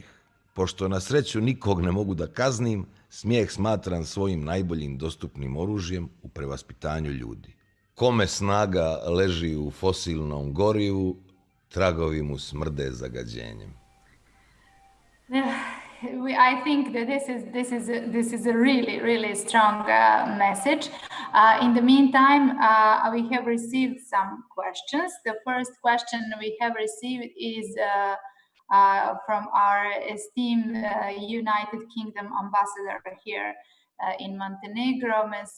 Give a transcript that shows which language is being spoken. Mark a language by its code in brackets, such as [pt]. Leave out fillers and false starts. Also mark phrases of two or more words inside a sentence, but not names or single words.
[sr] Pošto na sreću nikog ne mogu da kaznim, smijeh smatram svojim najboljim dostupnim oružjem u prevaspitanju ljudi. Kome snaga leži u fosilnom gorivu, tragovi mu smrde zagađenjem. [en] I think that this is a really strong message. In the meantime, we have received some questions. The first question we have received is from our esteemed United Kingdom ambassador here in Montenegro, Ms.